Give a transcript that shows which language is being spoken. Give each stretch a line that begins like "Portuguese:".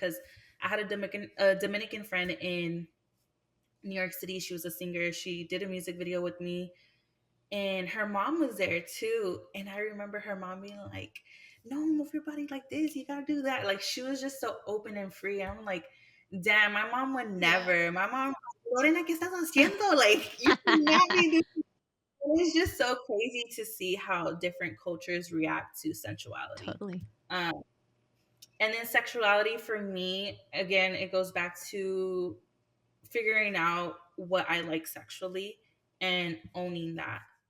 English: Because I had a Dominican friend in New York City. She was a singer. She did a music video with me, and her mom was there too. And I remember her mom being like, "No, move your body like this. You gotta do that." Like she was just so open and free. I'm like, "Damn, my mom would Yeah. never." My mom,
Spanish: Lorena, ¿qué estás haciendo?
English: Like you cannot be doing. It's just so crazy to see how different cultures react to sensuality. Totally. Um, and then sexuality for me, again, it goes back to figuring out what I like sexually and owning that.